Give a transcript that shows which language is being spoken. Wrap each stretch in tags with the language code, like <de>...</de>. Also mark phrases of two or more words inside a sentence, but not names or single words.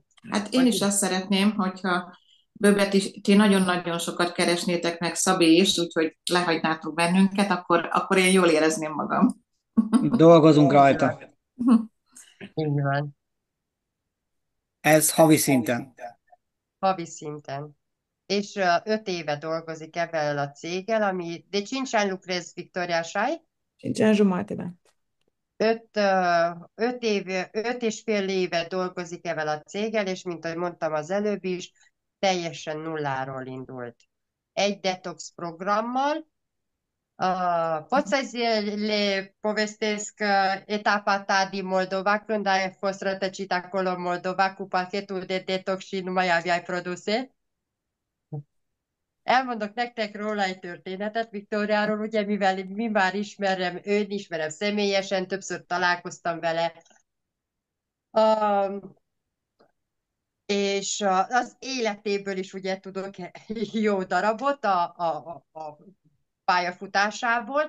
<hu>Hát én is azt szeretném, hogyha Böbet is, ti nagyon-nagyon sokat keresnétek meg, Szabi is, úgyhogy lehagynátok bennünket, akkor én jól érezném magam. Dolgozunk rajta. Így van, Ez havi szinten. havi szinten. És 5 éve dolgozik ebben a céggel, ami</hu> <ro>de 5 ani lucrez, Victoria, așa 5 ani jumate, da.</ro> <hu>5 és fél éve dolgozik ebben a céggel, és mint ahogy mondtam az előbb is, teljesen nulláról indult. Egy detox programmal.</hu> <ro>Poți să le povestesc etapa ta din Moldova, când ai fost rătăcit acolo în Moldova cu pachetul de detox și nu mai aveai produse?</ro> <hu>Elmondok nektek róla egy történetet, Viktóriáról, ugye, mivel mi már ismerem személyesen, többször találkoztam vele, és az életéből is ugye tudok jó darabot a pályafutásából.</hu>